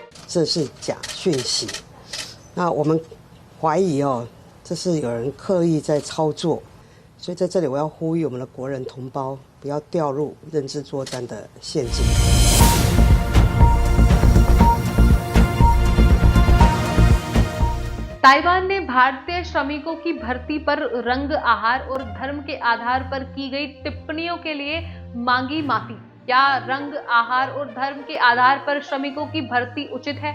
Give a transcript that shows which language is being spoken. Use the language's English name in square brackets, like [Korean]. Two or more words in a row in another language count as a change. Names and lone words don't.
[Chinese] 这是假讯息。那我们怀疑这是有人刻意在操作，所以在这里我要呼吁我们的国人同胞不要掉入认知作战的陷阱。 [Hindi] ताइवान ने भारतीय श्रमिकों की भर्ती पर रंग, आहार और धर्म के आधार पर की गई टिप्पणियों के लिए मांगी माफी। क्या रंग, आहार और धर्म के आधार पर श्रमिकों की भर्ती उचित है?